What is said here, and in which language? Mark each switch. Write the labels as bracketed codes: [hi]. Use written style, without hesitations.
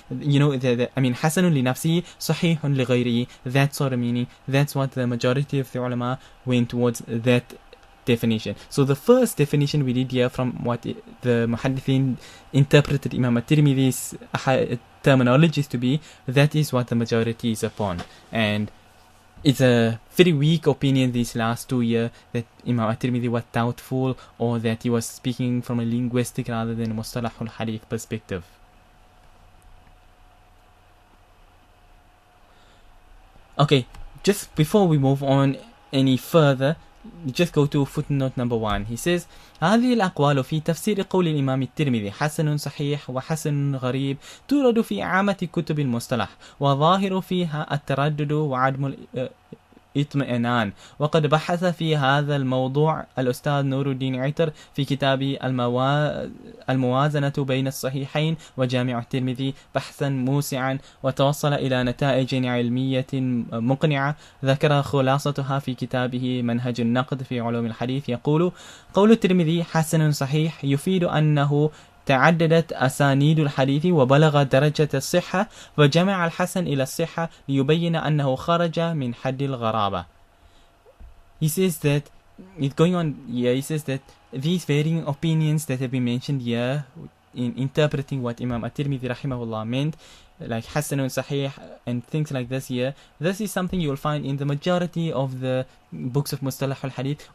[en] You know, [ar] حسن لنفسه صحيح لغيره. [en] That sort of meaning. That's what the majority of the ulama went towards, that definition. So the first definition we did here from what the muhadditheen interpreted Imam at-Tirmidhi's terminologies to be, that is what the majority is upon. And it's a very weak opinion these last 2 years that Imam at-Tirmidhi was doubtful, or that he was speaking from a linguistic rather than a Mustalahul Hadeeth perspective. Okay, just before we move on any further, just go to footnote number 1. He says, [ar] هذه الأقوال في تفسير قول الإمام الترمذي حسن صحيح وحسن غريب تورد في عامة كتب المصطلح، وظاهر فيها التردد وعدم اطمئنان. وقد بحث في هذا الموضوع الأستاذ نور الدين عطر في كتابه الموازنة بين الصحيحين وجامع الترمذي بحثا موسعا، وتوصل إلى نتائج علمية مقنعة ذكر خلاصتها في كتابه منهج النقد في علوم الحديث. يقول: قول الترمذي حسن صحيح يفيد أنه تعددت أسانيد الحديث وبلغ درجة الصحة، وجمع الحسن إلى الصحة ليبين أنه خرج من حد الغرابة. [en] He says that, it's going on here, he says that these varying opinions that have been mentioned here in interpreting what Imam at-Tirmidhi rahimahullah meant, like Hasan and Sahih and things like this here, this is something you will find in the majority of the books of Mustalahul Hadeeth.